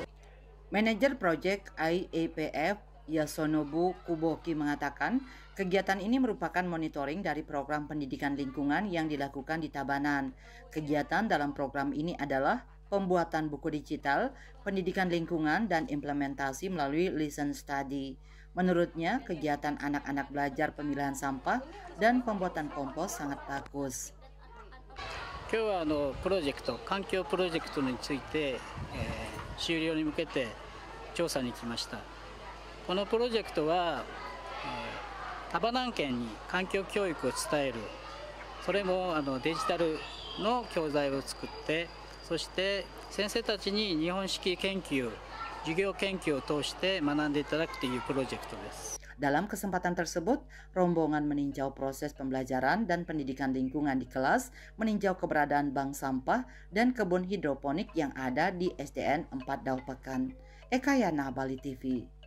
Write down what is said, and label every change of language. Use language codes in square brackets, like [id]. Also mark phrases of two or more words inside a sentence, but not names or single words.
[id] Manajer proyek IEPF Yasonobu Kuboki mengatakan kegiatan ini merupakan monitoring dari program pendidikan lingkungan yang dilakukan di Tabanan. Kegiatan dalam program ini adalah pembuatan buku digital, pendidikan lingkungan, dan implementasi melalui [en] listen study. [id] Menurutnya, kegiatan anak-anak belajar pemilihan sampah dan pembuatan kompos sangat bagus. [ja] 今日は環境プロジェクトについて、終了に向けて調査に来ました。このプロジェクトは、タバナン県に環境教育を伝える、それもデジタルの教材を作って、そして先生たちに日本式研究、授業研究を通して学んでいただくというプロジェクトです。 [id] Dalam kesempatan tersebut, rombongan meninjau proses pembelajaran dan pendidikan lingkungan di kelas, meninjau keberadaan bank sampah dan kebun hidroponik yang ada di SDN 4 Dauh Pekan. Eka Yana, Bali TV.